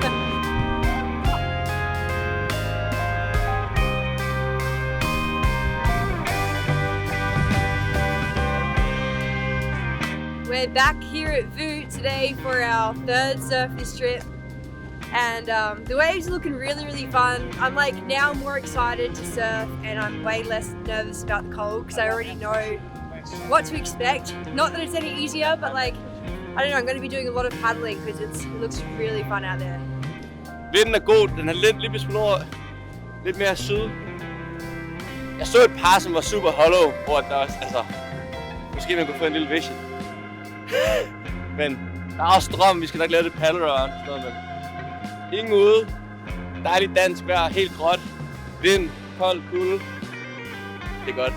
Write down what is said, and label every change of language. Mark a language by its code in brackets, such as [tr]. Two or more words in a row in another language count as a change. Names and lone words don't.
[en] We're back here at Voot today for our third surf this trip, and the waves are looking really, really fun. I'm like now more excited to surf, and I'm way less nervous about the cold because I already know what to expect. Not that it's any easier, but like, I don't know, I'm going to be doing a lot of paddling because it looks really fun out there. [da] Vinden er god. Den er lidt smule lidt mere syd. Jeg så et par, som var [en] super hollow, [da] hvor der også, altså, måske man kunne få en lille vision. Men der er også strøm, vi skal nok lave det [en] paddle around, [da] men ingen ude. Dejlig dansk vejr, helt gråt. Vind, kold, kulde. Det er godt.